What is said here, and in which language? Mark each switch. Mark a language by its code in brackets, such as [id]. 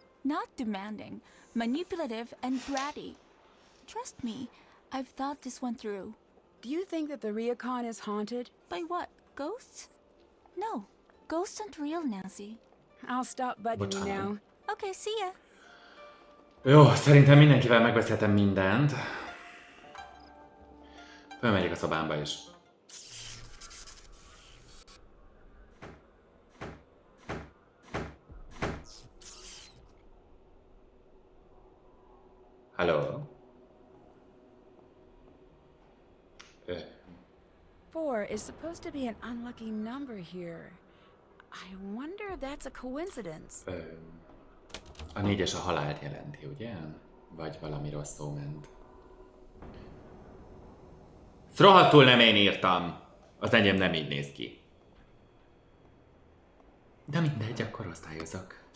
[en] Not demanding, manipulative and bratty. Trust me, I've thought this one through. Do you think that the Ryokan is haunted? By what? Ghosts? No, ghosts aren't real, Nancy. I'll stop bugging you now. Okay, see ya. [hu] Jó, szerintem mindenkivel megbeszéltem mindent. Fölmegyek a szobámba is. [en] Hello? 4 is supposed to be an unlucky number here. I wonder if that's a coincidence. [hu] A 4-es a halált jelenti, ugye? Vagy valami rosszul ment. Rohadtul nem én írtam! Az enyém nem így néz ki. De mindegy, akkor osztályozok.